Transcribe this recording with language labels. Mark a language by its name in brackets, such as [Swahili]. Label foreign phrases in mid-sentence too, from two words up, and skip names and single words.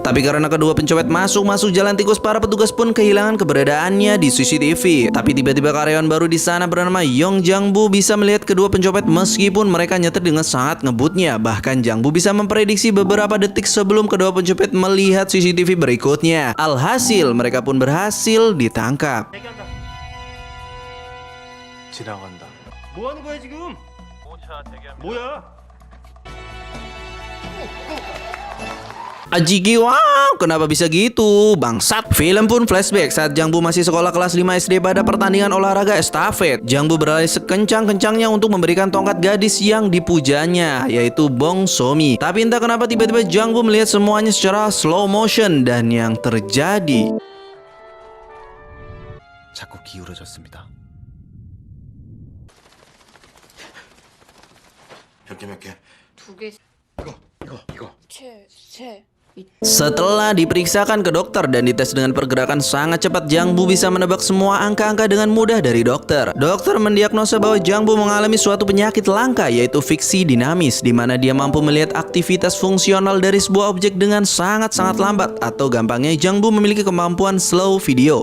[Indonesian] Tapi karena kedua pencopet masuk jalan tikus, para petugas pun kehilangan keberadaannya di CCTV. Tapi tiba-tiba karyawan baru di sana bernama Yong Jang-bu bisa melihat kedua pencopet meskipun mereka nyetir dengan sangat ngebutnya. Bahkan Jang-bu bisa memprediksi beberapa detik sebelum kedua pencopet melihat CCTV berikutnya. Alhasil mereka pun berhasil ditangkap. [Korean] 지나간다. 뭐 하는 거야 지금? 뭐야? [Indonesian] Ajigi, wow, kenapa bisa gitu? Bangsat. Film pun flashback saat Jang-bu masih sekolah kelas 5 SD pada pertandingan olahraga estafet. Jang-bu berlari sekencang-kencangnya untuk memberikan tongkat gadis yang dipujanya, yaitu Bong So-mi. Tapi entah kenapa tiba-tiba Jang-bu melihat semuanya secara [English] slow motion [Indonesian] dan yang terjadi [Korean] 자꾸 기울어졌습니다. 몇 개? 두 개, 이거. 셋. [Indonesian] setelah diperiksakan ke dokter dan dites dengan pergerakan sangat cepat, Jang-bu bisa menebak semua angka-angka dengan mudah dari dokter. Dokter mendiagnosa bahwa Jang-bu mengalami suatu penyakit langka, yaitu fiksi dinamis, di mana dia mampu melihat aktivitas fungsional dari sebuah objek dengan sangat-sangat lambat, atau gampangnya Jang-bu memiliki kemampuan [English] slow video.